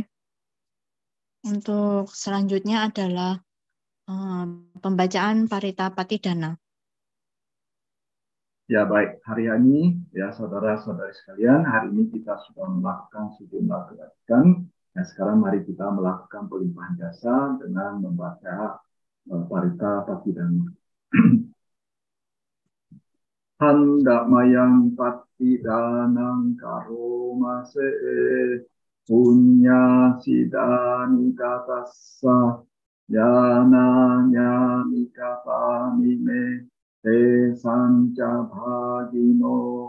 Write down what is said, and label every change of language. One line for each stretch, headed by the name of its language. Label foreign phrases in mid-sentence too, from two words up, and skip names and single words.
Indonesian: Untuk selanjutnya adalah pembacaan Parita Patidana. Ya baik, hari ini ya saudara-saudari sekalian, hari ini kita sudah melakukan sejumlah kebajikan. Nah, sekarang mari kita melakukan pelimpahan jasa dengan membaca Parita Patidana.
Pali: Handamayang Patidanang Karomase Punya Sidani Katassa Yana Nyani Kapanime Te Sanca Bhagino